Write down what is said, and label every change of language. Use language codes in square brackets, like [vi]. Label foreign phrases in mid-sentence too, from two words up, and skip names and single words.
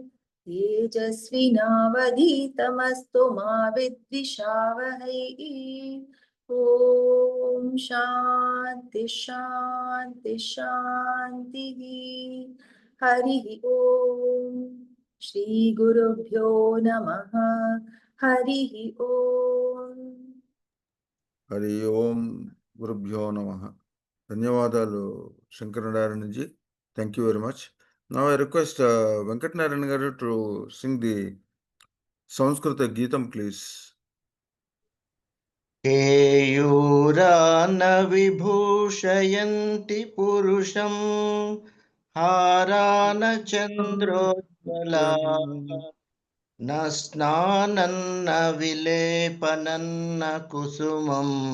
[sa] तेजस्विनावधीतमस्तु मा विद्विषावहै ॐ शान्ति शान्ति शान्तिः हरिः ॐ श्रीगुरुभ्यो नमः हरिः ॐ హరి ఓం గురుభ్యో నమ [te] ధన్యవాదాలు శంకరనారాయణ జీ. [en] Thank you very much. Now I request వెంకటనారాయణ గారు to sing the [te] సంస్కృత గీతం [en] ప్లీజ్. [sa] केयूरान विभूषयन्ति पुरुषं हारान चन्द्रोज्ज्वलाः न स्नानन्न विलेपनन्न कुसुमं